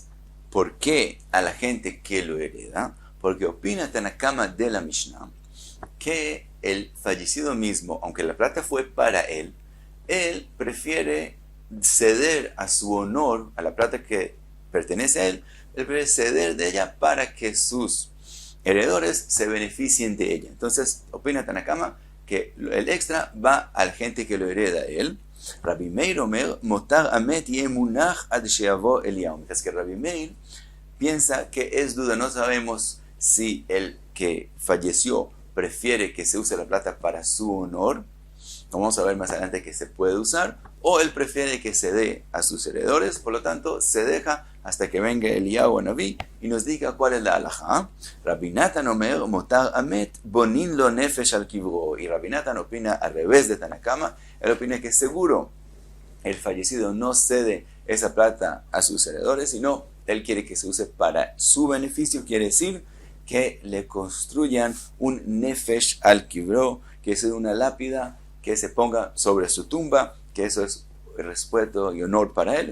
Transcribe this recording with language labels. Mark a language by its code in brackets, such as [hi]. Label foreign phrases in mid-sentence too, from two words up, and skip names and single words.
[es] ¿Por qué a la gente que lo hereda? Porque opina Tanakama de la Mishnah que el fallecido mismo, aunque la plata fue para él prefiere ceder a su honor, a la plata que pertenece a él prefiere ceder de ella para que sus heredores se beneficien de ella. Entonces, opina Tanakama que el extra va a la gente que lo hereda a él. [he] רבי מאיר אומר, מותר המת יהא מונח עד שיבוא אליהו. [es] Mientras que Rabbi Meir piensa que es duda, no sabemos si el que falleció prefiere que se use la plata para su honor, vamos a ver más adelante que se puede usar, o él prefiere que se dé a sus heredores, por lo tanto se deja hasta que venga Eliyahu Naví y nos diga cuál es la halajá. [he] רבי נתן אומר מותר המת בונין לו נפש על קברו, [es] y Rabbi Natan opina al revés de Tanakama, él opina que seguro el fallecido no cede esa plata a sus heredores, sino él quiere que se use para su beneficio, quiere decir que le construyan un [he] נפש על קברו, [es] que es una lápida que se ponga sobre su tumba, que eso es respeto y honor para él.